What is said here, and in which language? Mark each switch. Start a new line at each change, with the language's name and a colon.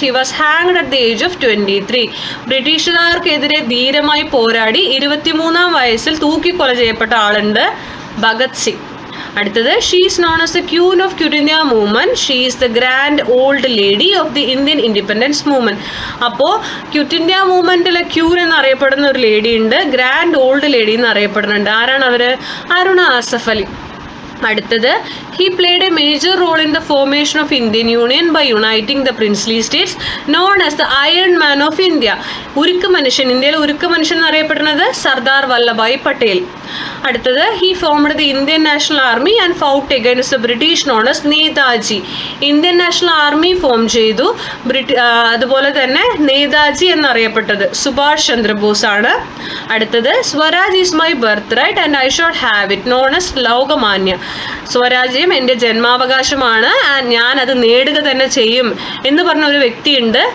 English: He was hanged at the age of 23.
Malayalam: ബ്രിട്ടീഷുകാർക്കെതിരെ ധീരമായി പോരാടി 23-ാം വയസ്സിൽ തൂക്കിക്കൊല ചെയ്യപ്പെട്ട ആളുണ്ട്, ഭഗത് സിംഗ്.
English: അടുത്തത്, she is known as the queen of Quit India Movement. She is the grand old lady of the Indian independence movement.
Malayalam: അപ്പോൾ quit India മൂവ്മെൻറ്റിലെ queen എന്നറിയപ്പെടുന്ന ഒരു ലേഡി ഉണ്ട്, ഗ്രാൻഡ് ഓൾഡ് ലേഡി എന്നറിയപ്പെടുന്നുണ്ട്. ആരാണ് അവർ? അരുണ അസഫ് അലി.
English: അടുത്തത് he played a major role in the formation of Indian Union by uniting the princely states known as the Iron Man of India.
Malayalam: ഉരുക്ക് മനുഷ്യൻ, ഇന്ത്യയിലെ ഉരുക്ക് മനുഷ്യൻ എന്നറിയപ്പെടുന്നത് സർദാർ വല്ലഭായ് പട്ടേൽ.
English: അടുത്തത് he formed the Indian National Army and fought against the British known as Netaji.
Malayalam: Indian national army form ചെയ്തു. അതുപോലെ തന്നെ നേതാജി എന്നറിയപ്പെട്ടത് സുഭാഷ് ചന്ദ്രബോസ് ആണ്.
English: അടുത്തത് swaraj is my birthright and I should have it known as Lokmanya.
Malayalam: സ്വരാജ്യം എൻ്റെ ജന്മാവകാശമാണ്, ഞാൻ അത് നേടുക തന്നെ ചെയ്യും എന്ന് പറഞ്ഞ ഒരു വ്യക്തിയുണ്ട്.